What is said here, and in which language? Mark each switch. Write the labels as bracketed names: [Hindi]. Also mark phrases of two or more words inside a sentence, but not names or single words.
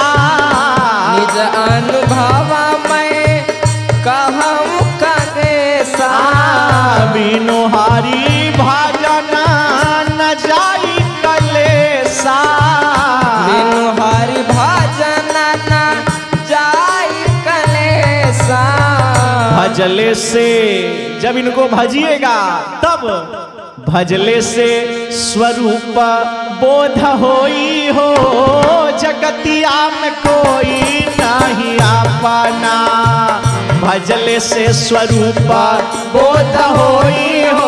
[Awadhi] निज अनुभव मैं कहाँ हूँ खगेसा। बिनु हरि भजन न जाई कलेसा, बिनु हरि भजन न जाई कलेसा। [Bhojpuri] भजले से जब इनको भजिएगा तब भजले से स्वरूप बोध होई हो, जगतिया में कोई नहीं अपना। भजले से स्वरूप बोध होई हो,